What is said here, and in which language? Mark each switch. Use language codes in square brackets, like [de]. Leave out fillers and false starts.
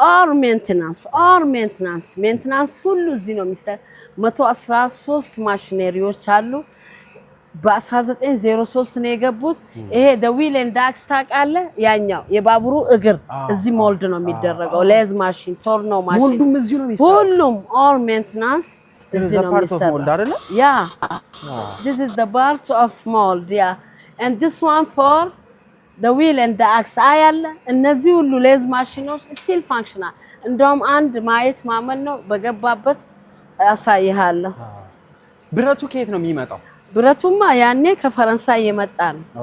[am] ኦር ሜንቴናንስ ሁሉ እዚህ ነው የሚስተካከለው 113 ማሽነሪዎች አሉ በ1903 ነው የገቡት ይሄ [en] the wheel and axe [am] ታቃለ ያኛው የባቡሩ እግር እዚህ ሞልድ ነው የሚደረገው ሌዝ ማሽን ቶርኖ ማሽን ሞልዱም እዚህ ነው የሚሰራው ሁሉም [en] all maintenance [am] እዚህ ነው የሚሰራው ሞልድ አይደለ [en] yeah this is the part of mold yeah and this one for the wheel and the axe [am] አያለ እነዚህ ሁሉ ሌዝ ማሽኖች [en] still functional [am] እንደውም አንድ ማየት ማመን ነው በገባበት አሳይሃለሁ ብረቱ ከየት ነው የሚመጣው ብረቱማ ያኔ ከፈረንሳይ የመጣ ነው